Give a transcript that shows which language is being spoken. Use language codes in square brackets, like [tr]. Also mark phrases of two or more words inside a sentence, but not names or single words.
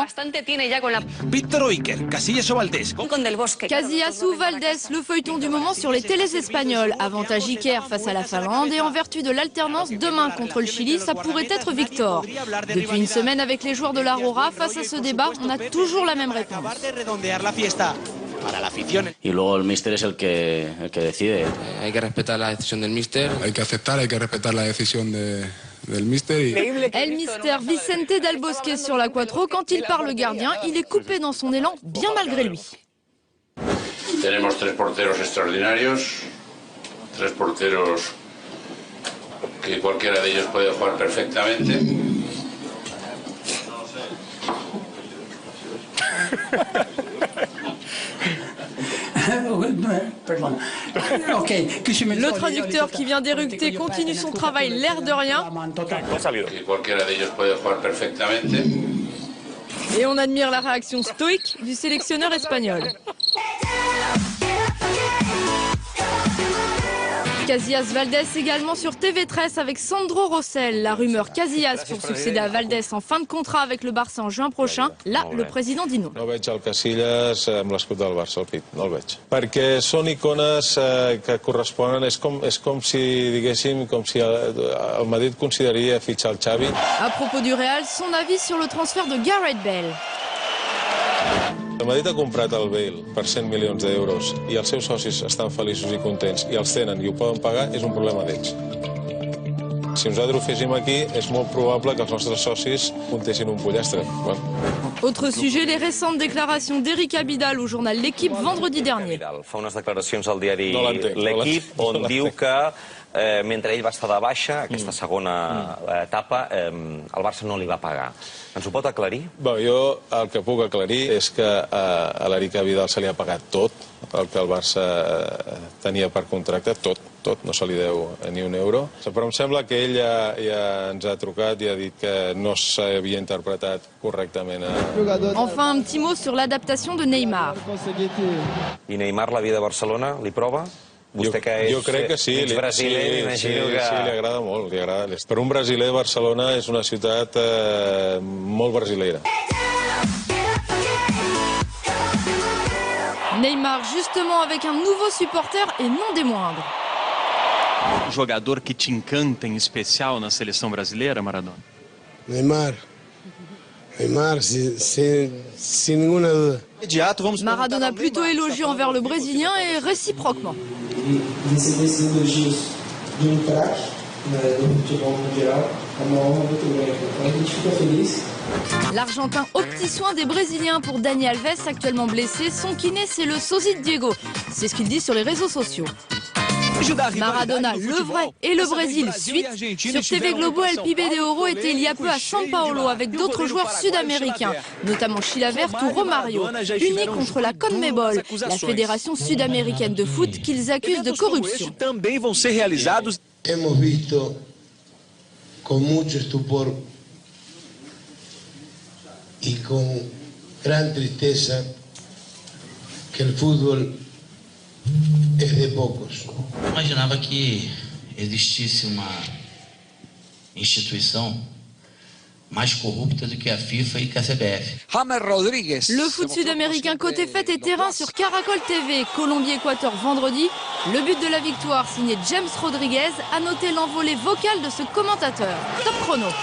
[es] Víctor Iker, Casillas o Valdés. [fr] Casillas ou Valdés, le feuilleton du moment sur les télés espagnoles. Avantage Iker face à la Finlande et en vertu de l'alternance demain contre le Chili, ça pourrait être Victor. Depuis une semaine avec les joueurs de l'Aurora, face à ce débat, on a toujours la même réponse. [es] Y luego el míster es el que decide. Hay que respetar la decisión del míster. Hay que aceptar, hay que respetar la decisión del míster. El Mister [fr] Vicente Del Bosque sur la Quattro. Quand il parle gardien, il est coupé dans son élan, bien malgré lui. [es] Tenemos 3 porteros extraordinarios, 3 porteros que cualquiera de ellos puede jugar perfectamente. [fr] Le traducteur qui vient d'éructer continue son travail l'air de rien. Et on admire la réaction stoïque du sélectionneur espagnol. Casillas Valdés également sur TV13 avec Sandro Rossell. La rumeur Casillas pour succéder à Valdés en fin de contrat avec le Barça en juin prochain. Là, le président dit non. [ca] No veig el Casillas amb l'escut del Barça al pit, no el veig. Perquè són icones que corresponen, és com si, diguéssim, com si el Madrid consideraria fitxar el Xavi. [fr] À propos du Real, son avis sur le transfert de Gareth Bale. [ca] El Madrid ha comprat el Bale per 100 milions d'euros i els seus socis estan feliços i contents i els tenen i ho poden pagar, és un problema d'ells. Si nosaltres ho féssim aquí, és molt probable que els nostres socis muntessin un pollastre. [fr] Autre sujet, les récentes déclarations d'Eric Abidal au journal L'Équipe vendredi dernier. [ca] Fa unes declaracions al diari L'Équipe on diu que mentre ell va estar de baixa, aquesta segona etapa, el Barça no li va pagar. Ens ho pot aclarir? Jo el que puc aclarir és que a l'Eric Abidal se li ha pagat tot, el que el Barça tenia per contracte, tot, no se li deu ni un euro. Però em sembla que ell ja ens ha trucat i ha dit que no s'havia interpretat correctament. [fr] Enfin, un petit mot sur l'adaptation de Neymar. [ca] I Neymar, la vida a Barcelona, li prova? Vostè que és brasiler, m'imagino que... Sí, li agrada molt. Per un brasiler, Barcelona és una ciutat molt brasilera. [fr] Neymar, justement, avec un nouveau supporter et non des moindres. [pt] Jogador que te encanta em especial na seleção brasileira, Maradona? [es] Neymar, sin ninguna duda. [fr] Maradona plutôt élogieux envers le Brésilien et réciproquement. L'Argentin au petit soin des Brésiliens pour Dani Alves, actuellement blessé. Son kiné, c'est le sosie de Diego. C'est ce qu'il dit sur les réseaux sociaux. Maradona, le vrai, et le Brésil, suite. Sur TV Globo, El Pibe de Oro était il y a peu à São Paulo avec d'autres joueurs sud-américains, notamment Chilavert ou Romario, unis contre la CONMEBOL, la fédération sud-américaine de foot qu'ils accusent de corruption. [es] Hemos visto con mucho estupor y con gran tristeza que el fútbol es de poucos. [pt] Imaginava que existisse uma instituição mais corrupta do que a FIFA e que a CBF. [fr] Le foot sud-américain côté fête et terrain sur Caracol TV, Colombie-Équateur vendredi. Le but de la victoire signé James Rodriguez a noté l'envolée vocale de ce commentateur. Top chrono.